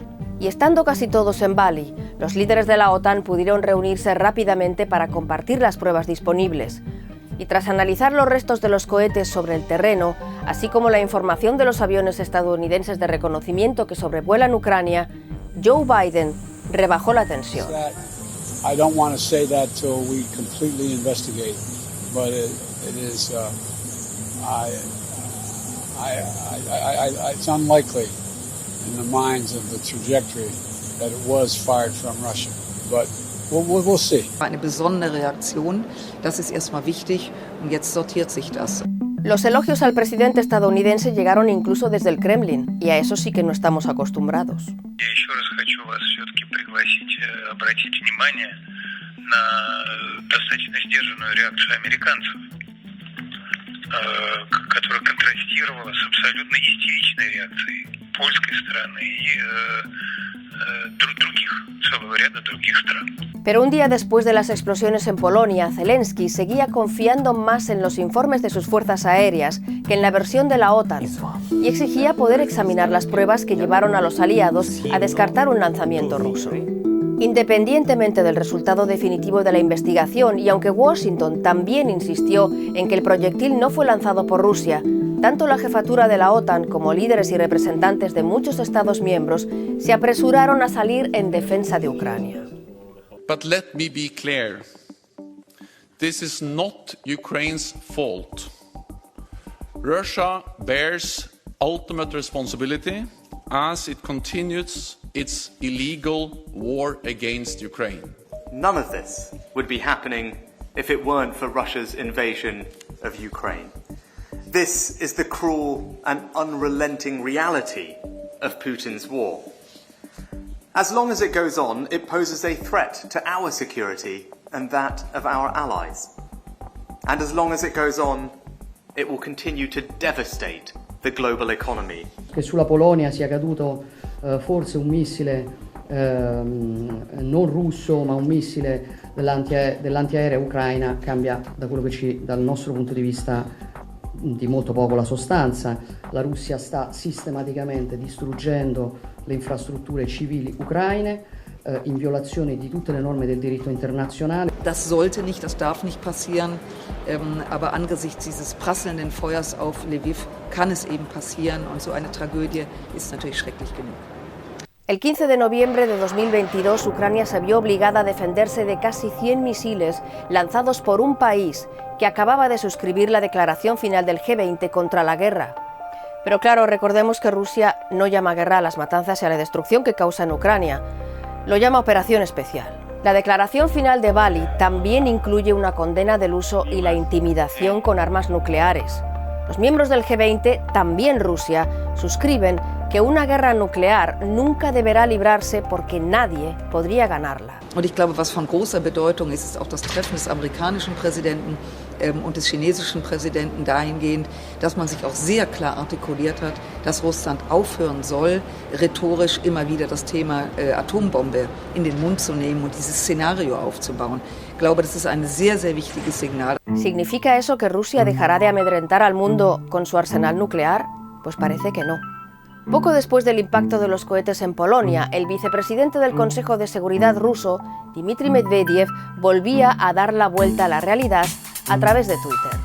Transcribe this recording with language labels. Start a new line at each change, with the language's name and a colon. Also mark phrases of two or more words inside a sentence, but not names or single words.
Spanish: Y estando casi todos en Bali, los líderes de la OTAN pudieron reunirse rápidamente para compartir las pruebas disponibles. Y tras analizar los restos de los cohetes sobre el terreno, así como la información de los aviones estadounidenses de reconocimiento que sobrevuelan Ucrania, Joe Biden rebajó la tensión.
English: I don't want to say that till we completely investigate, but it is. It's unlikely in the minds of the trajectory that it was fired from Russia, but we'll see.
German: Eine besondere Reaktion, das ist erstmal wichtig, und jetzt sortiert sich das.
Spanish: Los elogios al presidente estadounidense llegaron incluso desde el Kremlin, y a eso sí que no estamos acostumbrados.
Russian: Я еще раз хочу вас все-таки пригласить, обратить внимание на достаточно сдержанную реакцию американцев, которая контрастировала с абсолютно истеричной реакцией польской стороны и целого ряда других стран.
Spanish: Pero un día después de las explosiones en Polonia, Zelensky seguía confiando más en los informes de sus fuerzas aéreas que en la versión de la OTAN y exigía poder examinar las pruebas que llevaron a los aliados a descartar un lanzamiento ruso. Independientemente del resultado definitivo de la investigación y aunque Washington también insistió en que el proyectil no fue lanzado por Rusia, tanto la jefatura de la OTAN como líderes y representantes de muchos Estados miembros se apresuraron a salir en defensa de Ucrania.
English: But let me be clear. This is not Ukraine's fault. Russia bears ultimate responsibility as it continues its illegal war against Ukraine. None of this would be happening if it weren't for Russia's invasion of Ukraine. This is the cruel and unrelenting reality of Putin's war. As long as it goes on, it poses a threat to our security and that of our allies. And as long as it goes on, it will continue to devastate the global economy.
Italian: Che sulla Polonia sia caduto forse un missile non russo, ma un missile dell'antiaerea ucraina cambia da quello che dal nostro punto di vista di molto poco la sostanza. La Russia sta sistematicamente distruggendo le infrastrutture civili ucraine in violazione di tutte le norme del diritto internazionale.
German: Das sollte nicht, das darf nicht passieren, aber angesichts dieses prasselnden Feuers auf Lviv kann es eben passieren und so eine Tragödie ist natürlich schrecklich genug.
Spanish: El 15 de noviembre de 2022, Ucrania se vio obligada a defenderse de casi 100 misiles lanzados por un país que acababa de suscribir la declaración final del G20 contra la guerra. Pero claro, recordemos que Rusia no llama guerra a las matanzas y a la destrucción que causa en Ucrania. Lo llama operación especial. La declaración final de Bali también incluye una condena del uso y la intimidación con armas nucleares. Los miembros del G20, también Rusia, suscriben que una guerra nuclear nunca deberá librarse porque nadie podría ganarla.
German: Und ich glaube, was von großer Bedeutung ist, ist auch das Treffen des amerikanischen Präsidenten und des chinesischen Präsidenten dahingehend, dass man sich auch sehr klar artikuliert hat, dass Russland aufhören soll, rhetorisch immer wieder das Thema Atombombe in den Mund zu nehmen und dieses Szenario aufzubauen. Ich glaube, das ist ein sehr, sehr wichtiges Signal.
Spanish: ¿Significa eso que Rusia dejará de amedrentar al mundo con su arsenal nuclear? Pues parece que no. Poco después del impacto de los cohetes en Polonia, el vicepresidente del Consejo de Seguridad ruso, Dmitry Medvedev, volvía a dar la vuelta a la realidad a través de Twitter.